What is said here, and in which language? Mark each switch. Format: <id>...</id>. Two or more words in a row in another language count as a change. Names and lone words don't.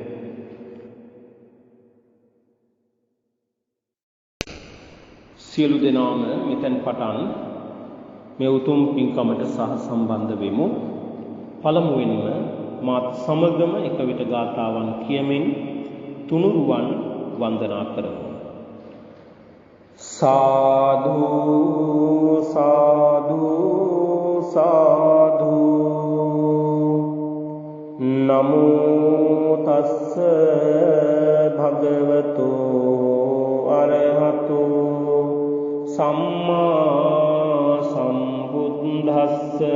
<si>සියලු දෙනාම මෙතෙන් පටන් මේ උතුම් පින්කමට සහ සම්බන්ධ වෙමු. පළමුවෙන්ම මාත් සමගම එක විට ගාථාවන් කියමින් තුනුරුවන් වන්දනා කරමු.</si> <pi>සාදු සාදු සාදු නමෝ තස්ස භගවතෝ අරහතෝ සම්මා සම්බුද්දස්ස</pi>